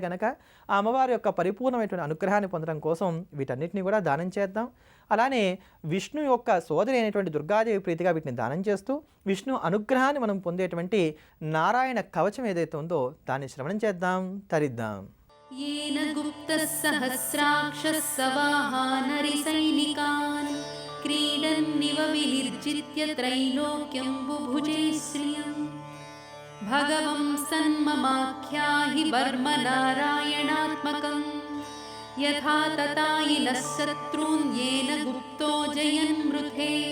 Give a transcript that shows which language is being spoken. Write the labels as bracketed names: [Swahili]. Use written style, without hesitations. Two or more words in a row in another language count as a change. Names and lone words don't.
[Telugu] కనుక ఆ అమ్మవారి యొక్క పరిపూర్ణమైనటువంటి అనుగ్రహాన్ని పొందడం కోసం వీటన్నిటిని కూడా దానం చేద్దాం. అలానే విష్ణు యొక్క సోదరి అయినటువంటి దుర్గాదేవి ప్రీతిగా వీటిని దానం చేస్తూ విష్ణు అనుగ్రహాన్ని మనం పొందేటువంటి నారాయణ కవచం ఏదైతే ఉందో దాన్ని శ్రవణం చేద్దాం, తరిద్దాం. [Sanskrit] येन गुप्तः सहस्राक्षः सवाहानरि सैनिकान् क्रीडन्निव विनिर्जित्य त्रैलोक्यं बुभुजे श्रियम् भगवं सन्ममाख्याहि वर्म नारायणात्मकं यथा ततायिनः शत्रून् येन गुप्तो जयन्मृथे।